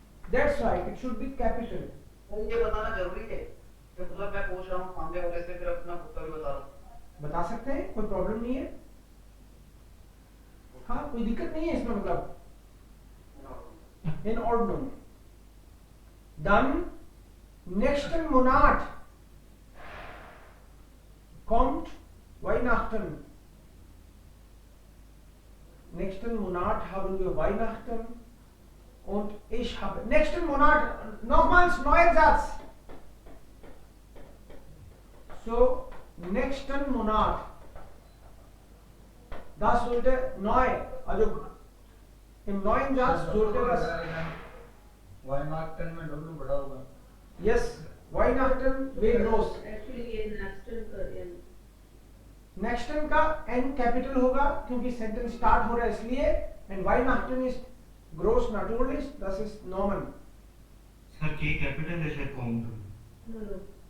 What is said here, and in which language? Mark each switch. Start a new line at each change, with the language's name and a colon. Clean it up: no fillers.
English: That's why it should be capital.
Hindi: ये बताना जरूरी है कि मतलब मैं पूछ रहा हूँ सामने वाले से फिर अपना उत्तर भी बता रहा बता सकते हैं, कोई प्रॉब्लम नहीं है. हाँ, कोई दिक्कत नहीं है इसमें.
German: मतलब in ordnung. Dann nächsten Monat kommt Weihnachten. Nächsten Monat haben wir Weihnachten und ich habe nächsten Monat nochmals neuer Satz. So nächsten Monat. Das sollte neu, also im neuen Satz sollte das
Hindi: Weihnachten में W बड़ा होगा.
German: yes, Weihnachten वे groß.
Hindi: Actually ये Nächsten का N capital होगा क्योंकि sentence start हो रहा है इसलिए.
German: एंड Weihnachten ist groß natürlich, das ist Norman.
Hindi: Sir K capital है शायद काउंट.